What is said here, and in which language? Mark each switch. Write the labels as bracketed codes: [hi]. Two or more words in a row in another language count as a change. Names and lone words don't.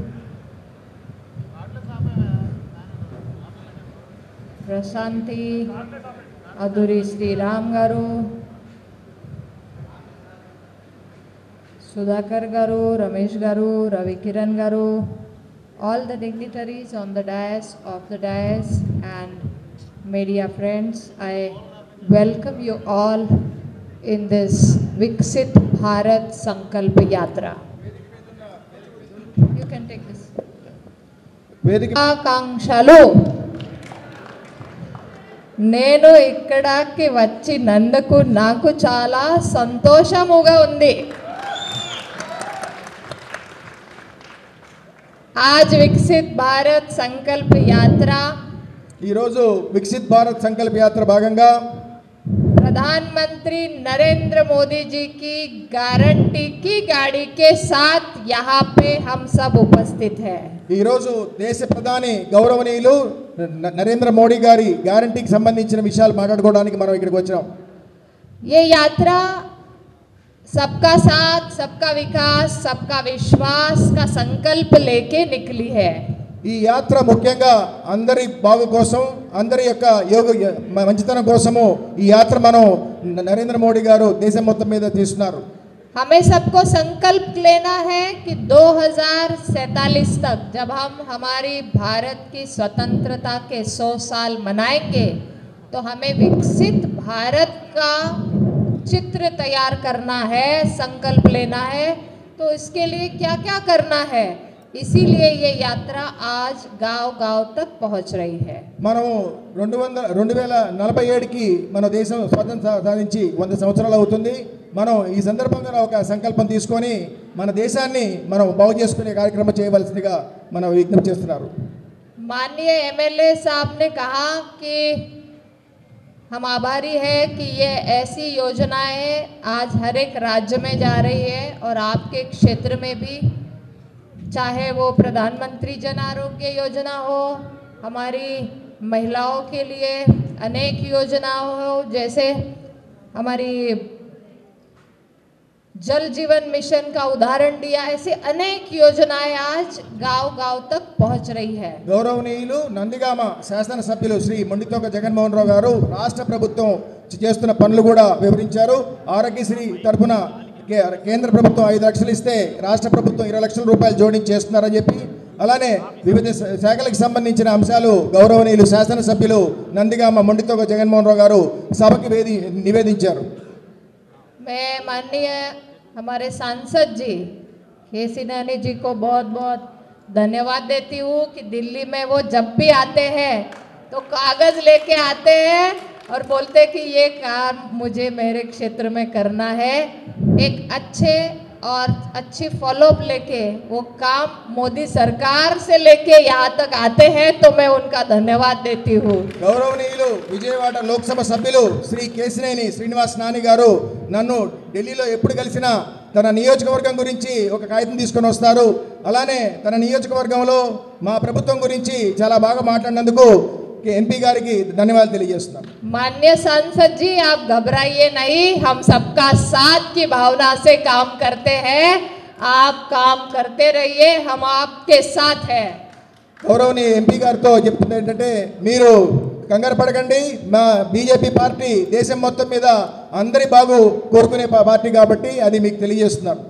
[en] Prasanti, Aduri Sri Ram Garu, Sudhakar Garu, Ramesh Garu, Ravi Kiran Garu, all the dignitaries on the dais, of the dais, and media friends, I welcome you all in this Viksit Bharat Sankalp Yatra. You can take this. [te] ఆకాంక్షలు. నేను ఇక్కడికి వచ్చినందుకు నాకు చాలా సంతోషముగా ఉంది. [hi] आज विकसित भारत संकल्प यात्रा, [te] ఈ రోజు వికసిత్ భారత్ సంకల్ప యాత్ర భాగంగా [hi] प्रधानमंत्री नरेंद्र मोदी जी की गारंटी की गाड़ी के साथ यहाँ पे हम सब उपस्थित हैं. [te] ఈ రోజు దేశ ప్రధాని గౌరవనీయులు నరేంద్ర మోడీ గారి గ్యారంటీకి సంబంధించిన విషయాలు మాట్లాడుకోవడానికి మనం ఇక్కడికి వచ్చాం. [hi] ये यात्रा सबका साथ, सबका विकास, सबका विश्वास का संकल्प लेके निकली है. [te] ఈ యాత్ర ముఖ్యంగా అందరి బాగు కోసం, అందరి యొక్క మంచితనం కోసము ఈ యాత్ర మనం నరేంద్ర మోడీ గారు దేశం మొత్తం మీద తీస్తున్నారు. [hi] हमें सबको संकल्प लेना है कि 2047 तक जब हम हमारी भारत की स्वतंत्रता के 100 साल मनाएंगे तो हमें विकसित भारत का चित्र तैयार करना है, संकल्प लेना है. तो इसके लिए क्या क्या करना है, इसीलिए ये यात्रा आज गांव-गांव तक पहुंच रही है. [te] మనము 2047కి మన దేశం స్వాతంత్రం సాధించి 100 సంవత్సరాలు అవుతుంది. మనం ఈ సందర్భంగా ఒక సంకల్పం తీసుకొని మన దేశాన్ని మనం బాగు చేసుకునే కార్యక్రమం చేయవలసిందిగా మనం విజ్ఞప్తి చేస్తున్నారు. [hi] माननीय एमएलए साहब ने कहा कि हम आभारी है कि ये ऐसी योजनाएं आज हर एक राज्य में जा रही है और आपके क्षेत्र में भी, चाहे वो प्रधानमंत्री जन आरोग्य योजना हो, हमारी महिलाओं के लिए अनेक योजनाएं हो, जैसे हमारी जल जीवन मिशन का उदाहरण दिया, ऐसे अनेक योजनाएं आज गांव-गांव तक पहुंच रही है. [te] గౌరవనీయులు నందిగామ శాసనసభ్యులు శ్రీ మొండితోక జగన్మోహన్ రావు గారు రాష్ట్ర ప్రభుత్వం చేస్తున్న పనులు కూడా వివరించారు. ఆరోగ్యశ్రీ తరఫున కేంద్ర ప్రభుత్వం 5 లక్షలు ఇస్తే రాష్ట్ర ప్రభుత్వం 20 లక్షల రూపాయలు జోడించి చేస్తున్నారని చెప్పి, అలానే వివిధ శాఖలకు సంబంధించిన అంశాలు గౌరవనీయులు శాసనసభ్యులు నందిగామ మొండితోక జగన్మోహన్ రావు గారు సభకి నివేదించారు. [hi] मैं माननीय हमारे सांसद जी केसिनानी जी को बहुत बहुत धन्यवाद देती हूँ कि दिल्ली में वो जब भी आते हैं तो कागज़ लेके आते हैं और बोलते कि ये काम मुझे मेरे क्षेत्र में करना है. एक अच्छे और अच्छी फॉलोअप लेके वो काम मोदी सरकार से लेके यहाँ तक आते हैं, तो मैं उनका धन्यवाद देती हूँ. [te] గౌరవనీయులు విజయవాడ లోక్సభ సభ్యులు శ్రీ కేశినేని శ్రీనివాస్ నాని గారు నన్ను ఢిల్లీలో ఎప్పుడు కలిసినా తన నియోజకవర్గం గురించి ఒక కాగితం తీసుకొని వస్తారు. అలానే తన నియోజకవర్గంలో మా ప్రభుత్వం గురించి చాలా బాగా మాట్లాడినందుకు ఎంపీ గారికి ధన్యవాదాలు తెలియజేస్తున్నాను. [hi] माननीय सांसद जी, आप घबराइए नहीं, हम सबका साथ की भावना से काम करते हैं. आप काम करते रहिए, हम आपके साथ हैं. [te] గౌరవనీయ ఎంపీ గారితో చెప్తుంది ఏంటంటే, మీరు కంగారు పడకండి, మా బీజేపీ పార్టీ దేశం మొత్తం మీద అందరి బాగు కోరుకునే పార్టీ కాబట్టి అది మీకు తెలియజేస్తున్నాను.